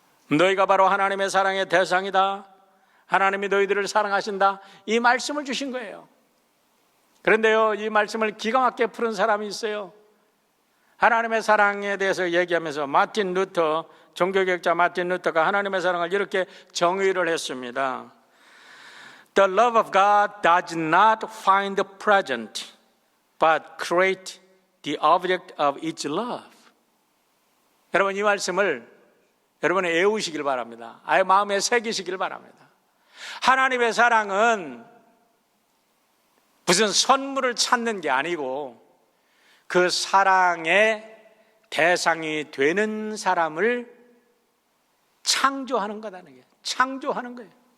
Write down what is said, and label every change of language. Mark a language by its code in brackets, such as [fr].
[ko] 너희가 바로 하나님의 사랑의 대상이다. 하나님이 너희들을 사랑하신다. 이 말씀을 주신 거예요. 그런데요, 이 말씀을 기가 막히게 푸는 사람이 있어요. 하나님의 사랑에 대해서 얘기하면서 종교개혁자 마틴 루터가 하나님의 사랑을 이렇게 정의를 했습니다. [en] The love of God does not find the present, but create the object of its love. [ko] 여러분, 이 말씀을 여러분이 외우시길 바랍니다. 아예 마음에 새기시길 바랍니다. 하나님의 사랑은 무슨 선물을 찾는 게 아니고 그 사랑의 대상이 되는 사람을 창조하는 거다는 게, 창조하는 거예요.